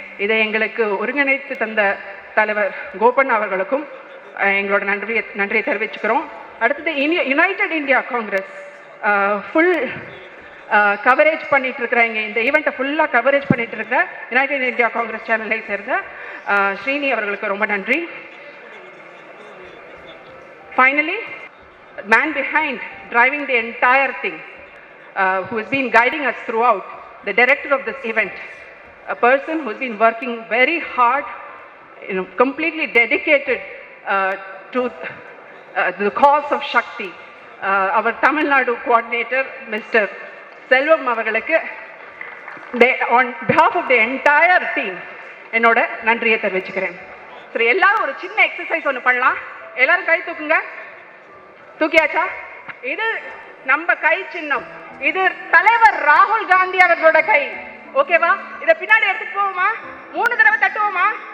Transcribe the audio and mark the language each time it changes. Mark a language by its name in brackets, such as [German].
[Tamil] இதை எங்களுக்கு ஒருங்கிணைத்து தந்த தலைவர் கோபன் அவர்களுக்கும் எங்களோட நன்றியை தெரிவிச்சுக்கிறோம். அடுத்தது United India Congress full coverage பண்ணிட்டு இருக்கிறாங்க. இந்த ஈவெண்ட்டை ஃபுல்லாக கவரேஜ் பண்ணிட்டு இருக்கிற யுனைடெட் இந்தியா காங்கிரஸ் சேனலை சேர்ந்த ஸ்ரீனி அவர்களுக்கு ரொம்ப நன்றி. [English] Finally, man behind driving the entire thing, who has been guiding us throughout, the director of this event, a person who has been working very hard, completely dedicated to the cause of Shakti, our Tamil Nadu coordinator, Mr. Selvam அவர்களுக்கு on behalf of the entire team [Tamil] என்னோட நன்றியை தெரிவிச்சுக்கிறேன். சரி, எல்லாரும் ஒரு சின்ன exercise ஒன்று பண்ணலாம். எல்லாரும் கை தூக்குங்க. தூக்கியாச்சா? இது நம்ம கை சின்னம். இது தலைவர் ராகுல் காந்தி அவர்களோட கை. ஓகேவா? இத பின்னாடி எடுத்துட்டு போவோமா? 3 தடவை தட்டுவோமா?